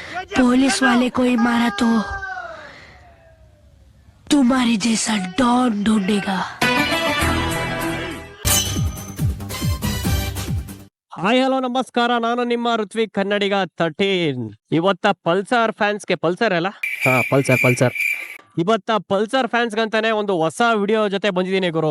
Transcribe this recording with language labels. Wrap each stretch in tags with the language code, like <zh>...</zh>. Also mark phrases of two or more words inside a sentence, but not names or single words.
<hi>पुलिस वाले कोई मारा तो तुम्हारे जैसा डॉन ढूंढेगा।</hi> <kn>ಹಾಯ್ ಹಲೋ ನಮಸ್ಕಾರ, ನಾನು ನಿಮ್ಮ ಋತ್ವಿಕ್ ಕನ್ನಡಿಗ 13. ಇವತ್ತ ಪಲ್ಸರ್ ಫ್ಯಾನ್ಸ್ಗೆ ಪಲ್ಸರ್ ಅಲ್ಲ ಪಲ್ಸರ್ ಇವತ್ತ ಪಲ್ಸರ್ ಫ್ಯಾನ್ಸ್ಗಂತಾನೆ ಒಂದು ಹೊಸ ವಿಡಿಯೋ ಜೊತೆ ಬಂದಿದ್ದೀನಿ ಗುರು.</kn>